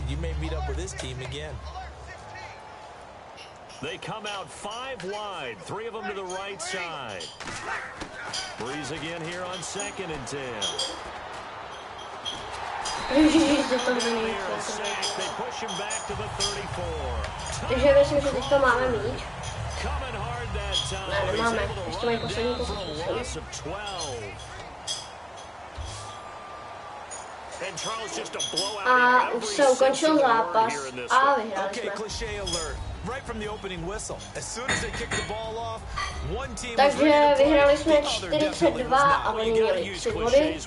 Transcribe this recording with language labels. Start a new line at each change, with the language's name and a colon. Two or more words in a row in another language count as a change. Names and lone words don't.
English: You may meet up with this team again. They come out 5 wide, 3 of them to the right side. Breeze again here on 2nd and 10. They push him back to the 34.
Czech: Takže myslím, že teďka máme míč.
English: Coming hard that time.
Czech: Ne, nemáme. Ještě mají poslední pokus. A už se ukončil zápas a vyhráli jsme. Takže vyhráli jsme 42 a oni měli 3 body.